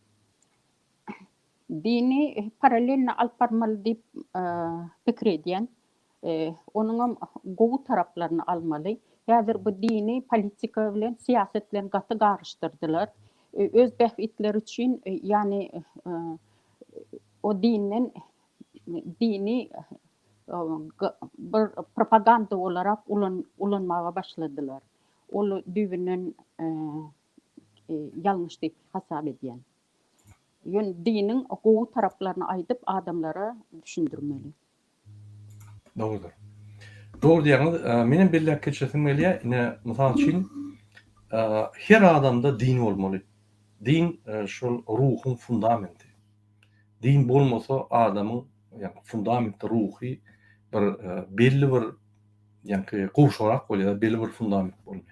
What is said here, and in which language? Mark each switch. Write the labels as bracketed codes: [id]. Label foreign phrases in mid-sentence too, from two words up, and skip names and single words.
[tk] Dini paralelini alyp barmaly diýip pikir edýän. Onuň gowy taraplaryny almaly. Häzir bu dini politika bilen, siýaset bilen gaty garşdyrdylar. Öz behbitleri üçin, ýani o dini bir propaganda olarak ulanmağa başladılar. Olu düýbünden ýalňyş diýip hasap edýän. Ýön diniň gowy taraplaryny aýdyp adamlara düşündirmeli. [tr] Doğrudur. [tk] Doğru diýäňiz, meniň belläp geçesim gelýär, ine mysal üçin her adamda din bolmaly. Din şol ruhyň fundamenti. Din bolmasa adamyň ýani fundamenti ruhy bir belli bir ýani gowşarak bolýar, belli bir fundament bolmaýar.